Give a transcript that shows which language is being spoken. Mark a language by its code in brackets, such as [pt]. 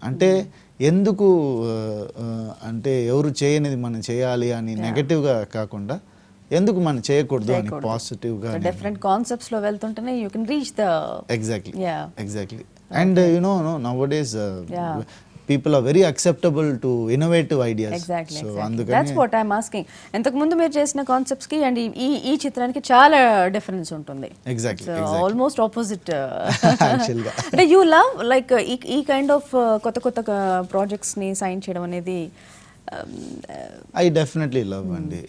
[te] అంటే ఎందుకు అంటే ఎవరు చేయనిది మనం చేయాలి అని నెగటివ్గా కాకుండా ఎందుకు మనం చేయకూడదు అని పాజిటివ్గా. డిఫరెంట్ కాన్సెప్ట్స్ లో వెళ్తుంటేనే [en] You can reach the exactly and nowadays people are very acceptable to innovative ideas. Exactly. [te] So అందుకని [en] That's what I'm asking. [te] ఎంతకు ముందు మీరు చేసిన కాన్సెప్ట్స్ కి అండ్ ఈ చిత్రానికి చాలా డిఫరెన్స్ ఉంటుంది. [en] Exactly almost opposite. యాక్చువల్గా [te] అంటే [en] you love like [te] ఈ కైండ్ ఆఫ్ కొత్త కొత్త ప్రాజెక్ట్స్ ని సైన్ చేయడం అనేది. [en] I definitely love అండి.